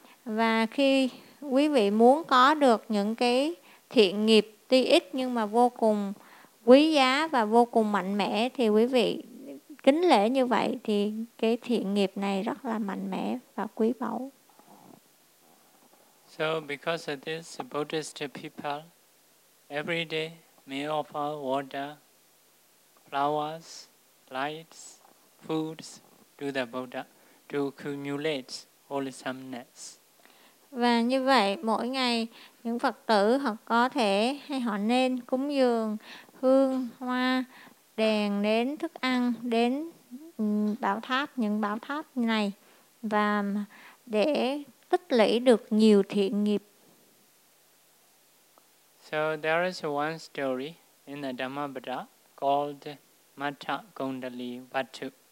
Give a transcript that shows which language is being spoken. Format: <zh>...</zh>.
<vi>Và khi quý vị muốn có được những cái thiện nghiệp tuy ít nhưng mà vô cùng quý giá và vô cùng mạnh mẽ thì quý vị kính lễ như vậy thì cái thiện nghiệp này rất là mạnh mẽ và quý báu.</vi> <en>So because of this, Buddhist people every day may offer water, flowers, lights, foods to the Buddha to accumulate wholesomeness.</en> <vi>Và như vậy, mỗi ngày những Phật tử họ có thể hay họ nên cúng dường hương, hoa, đèn đến thức ăn, đến bảo tháp, những bảo tháp này và để tích lũy được nhiều thiện nghiệp.</vi> <en>So there is one story in the Dhammapada called Mata Kundali Vatu.</en>